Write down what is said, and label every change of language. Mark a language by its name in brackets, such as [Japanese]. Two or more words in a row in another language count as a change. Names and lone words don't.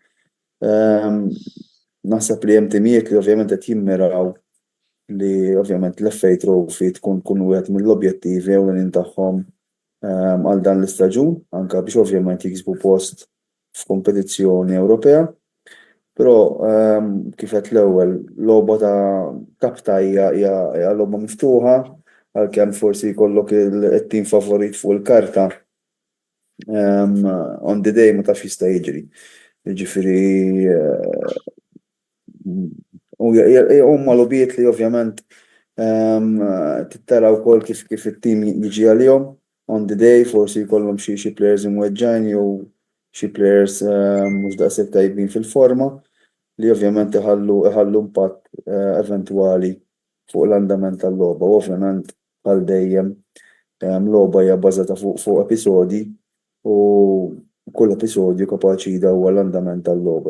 [Maltese] Naħseb li hemm timijiet li ovvjament qed jimmiraw li ovvjament l-FA Trophy tkun wieħed mill-objettivi ewlenin tagħhom għal dan l-istaġun, anke biex ovvjament jiksbu post f'kompetizzjoni Ewropea. Però kif qed l-ewwel logħba ta' kabta hija logħba miftuħa għalkemm forsi jkollok it-tim favorit fuq il-karta [English] on the day [Maltese] ma tafx jista' jiġri. Jiġifieri huma logħbiet li ovvjament tittara wkoll kif it-tim jiġi għalihom [English] on the day [Maltese] forsi jkollhom xi players imweġġajn jew xi players mhux daqshekk tajbin fil-forma li ovvjament iħallu impatt eventwali fuq l-andament tal-logħba. U ovvjament bħal dejjem logħba hija bbażata fuq episodji u kull episodju kapaċi jdawwar l-andament tal-logħba.